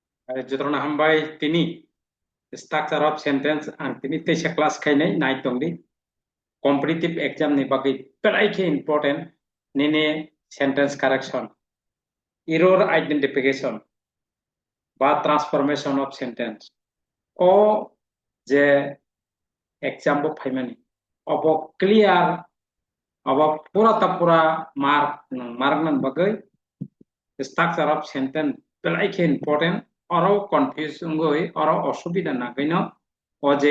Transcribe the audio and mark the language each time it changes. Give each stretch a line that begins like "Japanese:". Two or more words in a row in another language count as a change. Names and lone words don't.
Kok Borok: Jodrona hambai tini
English: structure of sentence
Kok Borok: and tini teisa class kainai night tongdi
English: competitive exam
Kok Borok: ni bagi pelai ke important nini
English: sentence correction error identification
Kok Borok: ba
English: transformation of sentence
Kok Borok: o je exam bo phaimani obo clear obo pura ta pura mark nan bagai
English: structure of sentence
Kok Borok: pelai ke important oro confusing goi oro osubida na gaino o je